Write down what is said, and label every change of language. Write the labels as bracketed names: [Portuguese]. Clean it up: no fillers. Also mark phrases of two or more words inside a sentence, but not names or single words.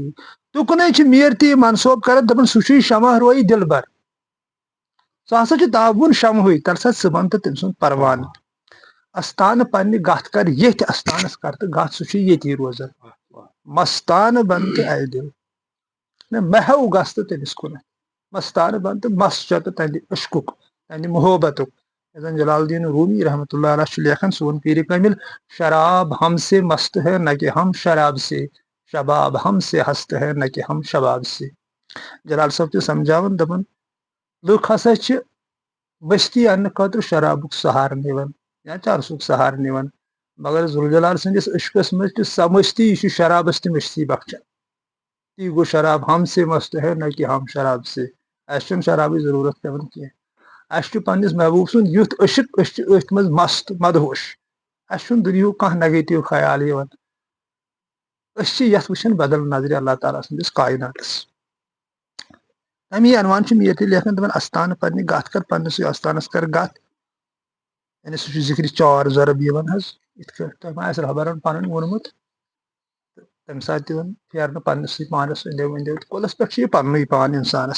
[Kashmiri] تُکنُے چھِ میٖر تہِ یہِ منسوب کران دپان سُہ چھُے شمع رویی دِلبر سُہ ہسا چھُ تابوٗن شمہٕے تل سا ژٕ بن تہٕ تٔمۍ سُنٛد پروانہٕ استانہٕ پننہِ گتھ کر ییٚتھۍ استانس کر تہٕ گتھ سُہ چھُ ییٚتی روزان مستانہٕ بن تہٕ اے دِل مےٚ ہیوٚ گژھ تہٕ تٔمِس کُنتھ مستانہٕ بن تہٕ مس چھُ تہنٛدِ عشقُک تہنٛدِ محبتُک یُس زن جلال الدین رومی [Arabic] رحمتہ اللہ علیہ [Kashmiri] چھُ لیکھان سون پیٖرِ کامِل [Urdu] شراب ہم سے مست ہے نہ کہ ہم شراب سے شباب ہم سے ہست ہے نہ کہ ہم شباب سے [Kashmiri] جلال صٲب چھِ سمجھاوان دپان لُکھ ہسا چھِ مستی اننہٕ خٲطرٕ شرابُک سہارٕ نِوان یا چرسُک سہارٕ نِوان مگر ذوالجلال سٕنٛدِس عشقس منٛز چھِ سۄ مستی یہِ چھُ شرابس تہِ مستی بخشان تی گوٚو [Urdu] شراب ہم سے مست ہے نہ کہ ہم شراب سے [Kashmiri] اسہِ چھُنہٕ شرابٕچ ضروٗرت پیٚوان کینٛہہ اسہِ چھُ پننِس محبوٗب سُنٛد یُتھ عشق أسۍ چھِ أتھۍ منٛز مست مدہوش اسہِ چھُنہٕ دُنیہُک کانٛہہ نگیٹِو خیال یِوان أسۍ چھِ یتھ وٕچھان بدل نظرِ اللہ تعالیٰ سٕنٛدِس کایناتس تمی عنوان میر تہ لیکھان دپان استان پنہ گتھ کر پنس استانس کر گتھ یعنی سہ ذکر چار ضرب یوان حظ ات تہ ما آسہ رہبرن پنن وونمت تمہ سات تہ ون پھیرنہ پنس پانس اندو اندو کلس پہ یہ پنن پان انسانس